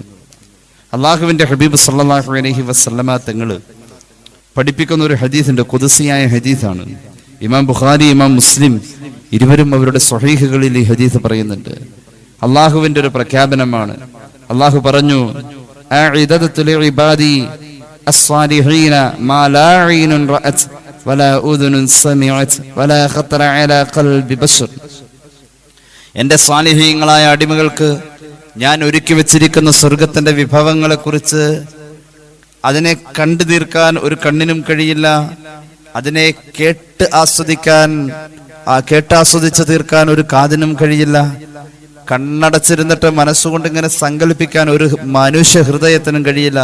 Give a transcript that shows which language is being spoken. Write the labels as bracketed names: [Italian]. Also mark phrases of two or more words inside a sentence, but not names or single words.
[Malayalam] അള്ളാഹുവിന്റെ ഹബീബ് [Arabic] صلى الله عليه وسلم [Malayalam] തങ്ങൾ പഠിപ്പിക്കുന്ന ഒരു ഹദീസുണ്ട്, ഖുദ്സിയായ ഹദീസാണ്. ഇമാം ബുഖാരി, ഇമാം മുസ്ലിം ഇരുവരും അവരുടെ സ്വഹീഹുകളിൽ ഈ ഹദീസ് പറയുന്നുണ്ട്. അള്ളാഹുവിന്റെ ഒരു പ്രഖ്യാപനമാണ്. അള്ളാഹു പറഞ്ഞു, [Arabic] أعددت لعبادي الصالحين ما لا عين رأت ولا أذن سمعت ولا خطر على قلب بشر. [Malayalam] എൻ്റെ സാലിഹീങ്ങളായ അടിമകൾക്ക് ഞാൻ ഒരുക്കി വെച്ചിരിക്കുന്ന സ്വർഗത്തിന്റെ വിഭവങ്ങളെ കുറിച്ച് അതിനെ കണ്ടു തീർക്കാൻ ഒരു കണ്ണിനും കഴിയില്ല, അതിനെ കേട്ടാസ്വദിച്ച് തീർക്കാൻ ഒരു കാതിനും കഴിയില്ല, കണ്ണടച്ചിരുന്നിട്ട് മനസ്സുകൊണ്ട് ഇങ്ങനെ സങ്കല്പിക്കാൻ ഒരു മനുഷ്യ ഹൃദയത്തിനും കഴിയില്ല.